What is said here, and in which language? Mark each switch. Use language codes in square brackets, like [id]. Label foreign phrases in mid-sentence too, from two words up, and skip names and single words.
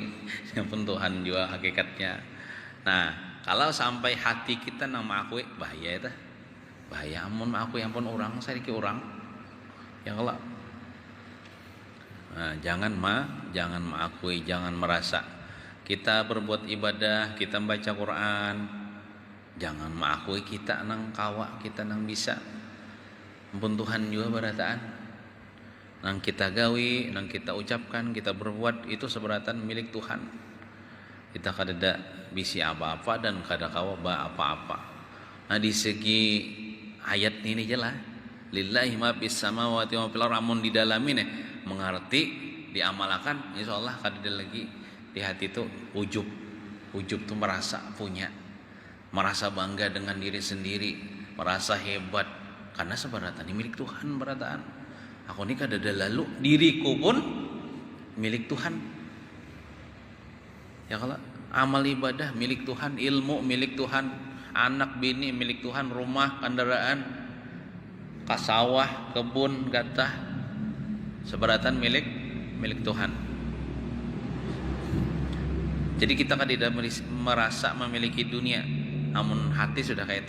[id] Ampun Tuhan juga hakikatnya. Nah, kalau sampai hati kita nang mengakui bahaya itu. [bjn] Bahaya amun mengakui ampun orang, saya ki orang. [id] Ya Allah. Nah, jangan mengakui, jangan merasa kita berbuat ibadah, kita membaca Quran, [bjn] jangan mengakui kita nang kawa, kita nang bisa. Ampun Tuhan juga berataan. Nang kita gawi, nang kita ucapkan, kita berbuat itu seberatan milik Tuhan. Kita kada bisi apa-apa dan kada kawa apa-apa. [id] Nah, di segi ayat ini jelas, [ar] لله ما في السماوات وفي الأرض, [id] amun didalami nih mengerti, diamalkan, insyaallah kada ada lagi di hati itu ujub tuh merasa punya, merasa bangga dengan diri sendiri, merasa hebat karena sebenarnya ini milik Tuhan berataan. [bjn] Aku ini kada ada lalu, diriku pun milik Tuhan. [id] Ya kalau amal ibadah milik Tuhan, ilmu milik Tuhan, anak bini milik Tuhan, rumah, kendaraan, kasawah, kebun, gatah, seberatan milik Tuhan. Jadi kita kan tidak merasa memiliki dunia, namun hati sudah kayak itu.